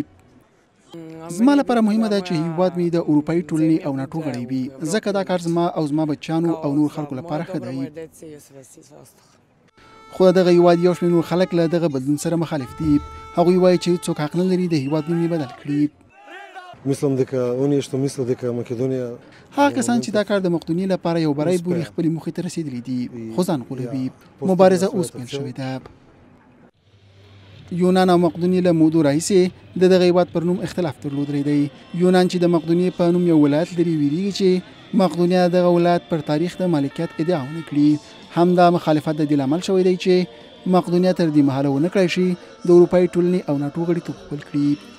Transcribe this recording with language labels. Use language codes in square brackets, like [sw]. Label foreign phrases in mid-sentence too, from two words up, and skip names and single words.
[ps] زما لپاره مهمه ده چې هیواد مې د اروپایي ټولنې او ناټو غړی وي، ځکه دا کار زما او زما بچیانو او نور خلکو لپاره ښه دی. خو دغه هیواد یو شمېر نور خلک له دغه بدلون سره مخالف دي. هغوی وایي چې څوک حق نه لري د هیواد نوم یې بدل کړي. [mk] Mislim дека оние што мислат дека Македонија [ps] هغه کسان چې دا کار د مقدونیې لپاره یو بری بولي خپلې موخې ته رسېدلي دي خو ځان غولوي مبارزه اوس پیل شوې ده یونان او مقدونیې له مودو راهیسې د دغه هېواد پر نوم اختلاف درلودلی دی یونان چې د مقدونیې په نوم یو ولایت لري ویریږي چې مقدونیه دغه ولایت پر تاریخ د مالکیت ادعا ونه کړي همدا مخالفت د دې لامل شوی دی چې مقدونیه تر دې مهاله ونه کړای شي د اروپایي ټولنې او ناټو غړیتوب خپل کړي